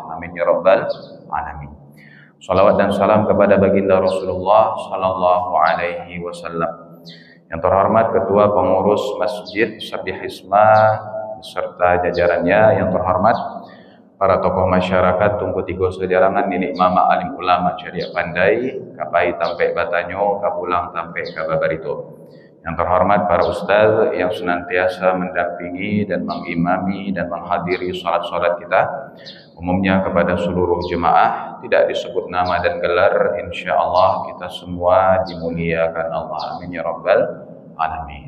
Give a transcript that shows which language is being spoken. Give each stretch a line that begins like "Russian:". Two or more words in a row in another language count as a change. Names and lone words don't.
Arabic: Amin ya rabbal alamin.
Indonesian: Salawat dan salam kepada baginda Rasulullah
Arabic: sallallahu alaihi wasallam.
Indonesian: Yang terhormat Ketua Pengurus Masjid Sabbih Isma beserta jajarannya, yang terhormat para tokoh masyarakat Tungku Tigo Sejarangan, Ninik Mama Alim Ulama Ceria Pandai,
Minangkabau: Kapai Tampe Batanyo, Kapulang Tampe Kababarito.
Indonesian: Yang terhormat para ustaz yang senantiasa mendampingi dan mengimami dan menghadiri salat-salat kita, umumnya kepada seluruh jemaah, tidak disebut nama dan gelar,
Arabic: insya Allah
Indonesian: kita semua dimuliakan Allah.
Arabic: Amin ya rabbal alamin.